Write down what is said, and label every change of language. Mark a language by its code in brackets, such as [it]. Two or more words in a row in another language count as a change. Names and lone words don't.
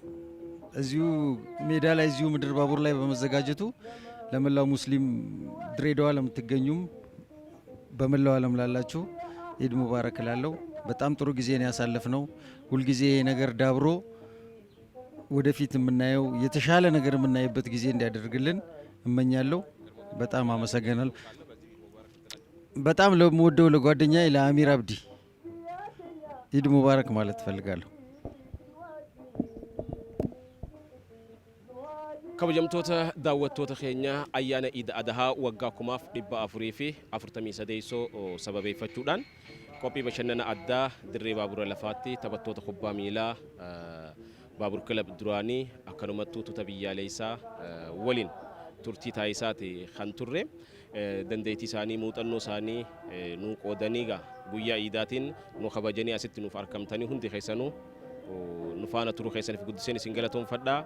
[am] እዚሁ ሜዳ ላይ እዚሁ ምድር ባቡር ላይ በመዘጋጀቱ ለመላው ሙስሊም ድሬዳዋ ለምትገኙም በመላው ዓለም ላላችሁ [ar] عيد مبارك [am] ላለው በጣም ጥሩ ጊዜ ነው ያሳለፍነው። ሁልጊዜ ነገር ዳብሮ ወደፊት የምናየው የተሻለ ነገር የምናይበት ጊዜ እንዲያደርግልን እመኛለሁ። በጣም አመሰግናለሁ። በጣም ለምወደው ለጓደኛዬ ለአሚር አብዲ [ar] عيد مبارك [am] ማለት ፈልጋለሁ። [om] kabajamtoota daawwattoota keenya ayyaana Eid Adhaa waggaa 1443 sababeeffachuudhaan qophii bashannana addaa dirree baabura lafaatti taphattoota kubbaa miilaa baabur kilab duraanii akkanumattuu tuuta biyyaalessaa waliin turtii taasisaati kan turre dandeettii isaanii muuxannoo isaanii nu qoodanii guyyaa Eidaatiin nu kabajanii asitti nuuf argamtanii hundi keessanuu nu faana turuu keessaniif guddiseen isin galatoomfadhaa.